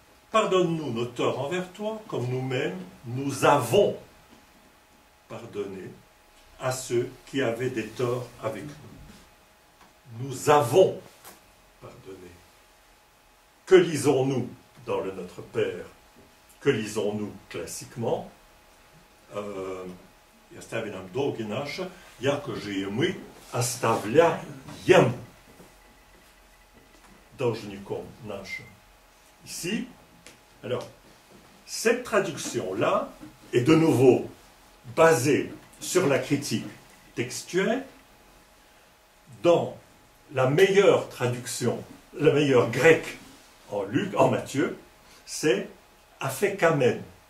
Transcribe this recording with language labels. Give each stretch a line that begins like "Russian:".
French: Pardonne-nous nos torts envers toi, comme nous-mêmes, nous avons pardonné à ceux qui avaient des torts avec nous. Nous avons pardonné. Que lisons-nous dans le Notre Père? Que lisons-nous classiquement?
Church Slavic: Я ставлю нам долги наши, яко же и мы оставляем должником нашим.
French: Ici, alors, cette traduction-là est de nouveau basée sur la critique textuelle. Dans la meilleure traduction, la meilleure grecque en Matthieu, c'est aphekamen.